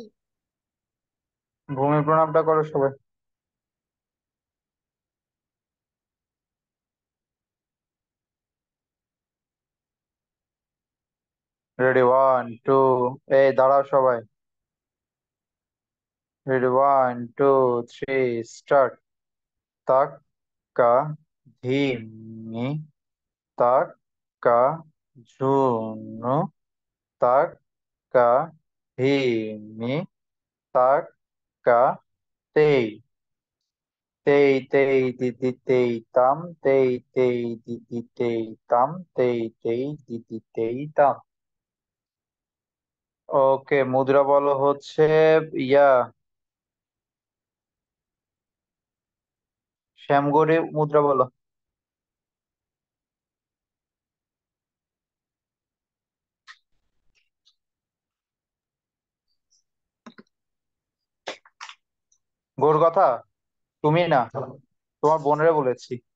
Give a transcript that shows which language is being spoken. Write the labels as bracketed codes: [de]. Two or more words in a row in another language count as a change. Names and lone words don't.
[bn] ভূমি প্রণামটা করো সবাই। [en] ready, one two. [bn] এই দাঁড়াও সবাই। [en] ready, one two three, start. [bn] তাক কা ধিমি, তাক কা ঝুনু, তাক কা ধিমি, তাক কা তেই, তেই তেই দিদি তেই তাম, তেই তেই দিদি তেই তাম, তেই তেই দিদি তেই তাম। ওকে, মুদ্রা বলো হচ্ছে ইয়া শ্যামগড়ে মুদ্রা বলো। গোর কথা তুমি না, তোমার বোনেরা বলেছি।